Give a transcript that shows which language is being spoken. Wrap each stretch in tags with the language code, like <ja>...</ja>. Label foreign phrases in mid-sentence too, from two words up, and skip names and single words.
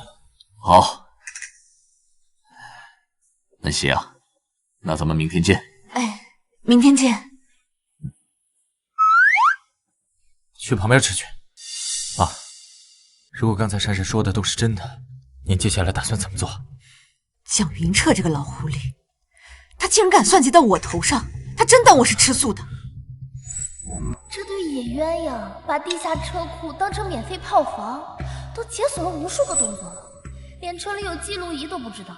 <zh>好，南希啊，那咱們明天見。哎，明天見。去旁邊吃去。媽，如果剛才閃閃說的都是真的，您接下來打算怎麼做？蔣雲徹這個老狐狸，他竟然敢算計到我頭上，他真當我是吃素的？這對野鴛鴦把地下車庫當成免費炮房，都解鎖了無數個動作了，連車裡有記錄儀都不知道。</zh>